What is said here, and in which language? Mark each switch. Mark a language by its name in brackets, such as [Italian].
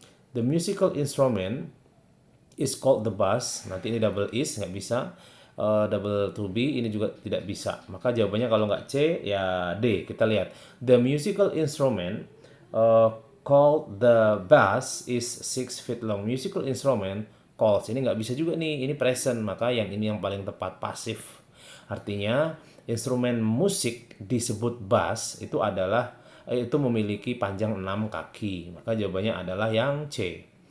[English] The musical instrument is called the bass. [Indonesian] Nanti ini double is, nggak bisa. [English] Double to be, [Indonesian] ini juga tidak bisa. Maka jawabannya kalau nggak C, ya D. Kita lihat. [English] The musical instrument called the bass is 6 feet long. Musical instrument calls. [Indonesian] Ini nggak bisa juga nih. Ini present. Maka yang ini yang paling tepat, pasif. Artinya, instrumen musik disebut bass itu adalah itu memiliki panjang 6 kaki. Maka jawabannya adalah yang C.